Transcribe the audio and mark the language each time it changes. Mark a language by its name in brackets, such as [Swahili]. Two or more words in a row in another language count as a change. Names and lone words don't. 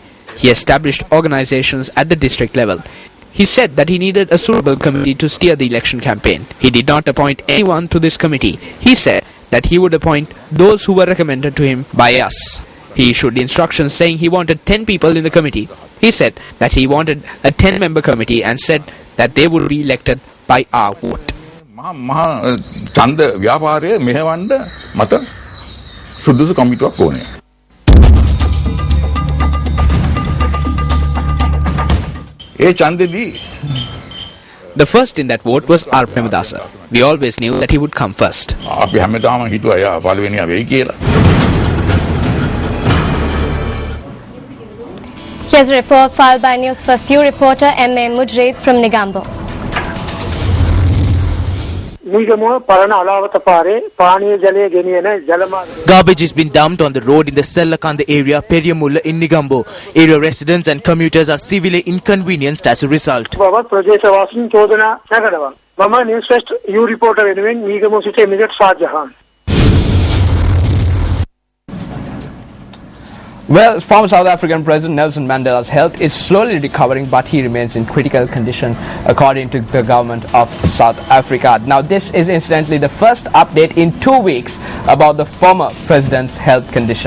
[English] He established organizations at the district level. He said that he needed a suitable committee to steer the election campaign. He did not appoint anyone to this committee. He said that he would appoint those who were recommended to him by us. He issued instructions saying he wanted 10 people in the committee. He said that he wanted a 10-member committee and said that they would be elected by our vote. [Sinhala] ඡන්ද ව්‍යාපාරය මෙහෙවන්න මට සුදුසු කමිටුවක් ඕනේ. ඒ ඡන්දෙදී [English] The first in that vote was R. Premadasa. We always knew that he would come first. [Sinhala] අපි හැමදාම හිතුවා එයා පළවෙනියා වෙයි කියලා. [English] Here's a report filed by News First U reporter M.A. Mujreed from Negombo. Garbage has been dumped on the road in the Sellakanda area, Periyamulla in Negombo. Area residents and commuters are severely inconvenienced as a result. News First U reporter [Sinhala] වෙනුවෙන් මීගමු සිට එමිරේට් ෂාජහාන්. [English] Well, former South African President Nelson Mandela's health is slowly recovering, but he remains in critical condition, according to the government of South Africa. Now, this is incidentally the first update in 2 weeks about the former president's health condition.